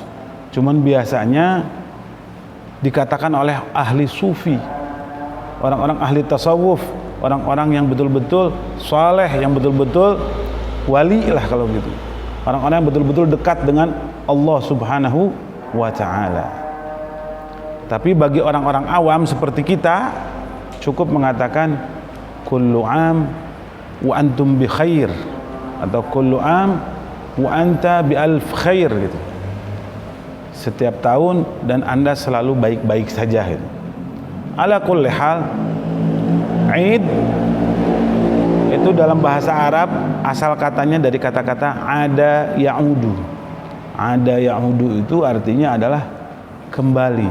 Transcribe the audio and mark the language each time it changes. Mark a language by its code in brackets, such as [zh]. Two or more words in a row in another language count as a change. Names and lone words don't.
[id] Cuman biasanya dikatakan oleh ahli sufi, orang-orang ahli tasawuf, orang-orang yang betul-betul saleh, yang betul-betul wali lah kalau begitu, orang-orang yang betul-betul dekat dengan Allah [ar] سبحانه وتعالى. [id] Tapi bagi orang-orang awam seperti kita, cukup mengatakan [ar] كل عام وأنتم بخير, [id] atau [ar] كل عام وأنت بألف خير [id] gitu. Setiap tahun dan Anda selalu baik-baik saja gitu. [ar] على كل حال, [id] Id itu dalam bahasa Arab asal katanya dari kata-kata [ar] عاد يعود. عاد يعود [id] itu artinya adalah kembali.